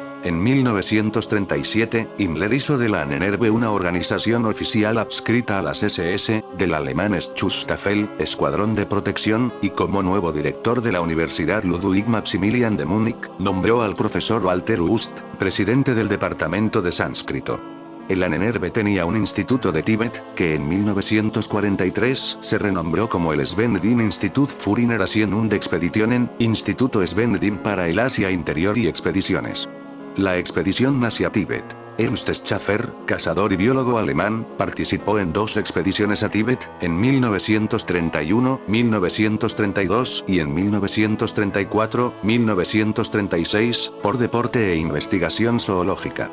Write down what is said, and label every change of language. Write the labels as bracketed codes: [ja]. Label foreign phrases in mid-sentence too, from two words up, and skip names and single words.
[es] En 1937, Himmler hizo de la Ahnenerbe una organización oficial adscrita a las SS, del alemán Schutzstaffel, Escuadrón de Protección, y como nuevo director de la Universidad Ludwig Maximilian de Múnich, nombró al profesor Walter Ust, presidente del departamento de sánscrito. El Ahnenerbe tenía un instituto de Tíbet, que en 1943 se renombró como el Sven Hedin [de] Institut für Innerasien und Expeditionen, [es] Instituto Sven Hedin para el Asia Interior y Expediciones. La expedición hacia Tíbet. Ernst Schaffer, cazador y biólogo alemán, participó en 2 expediciones a Tíbet, en 1931, 1932 y en 1934, 1936, por deporte e investigación zoológica.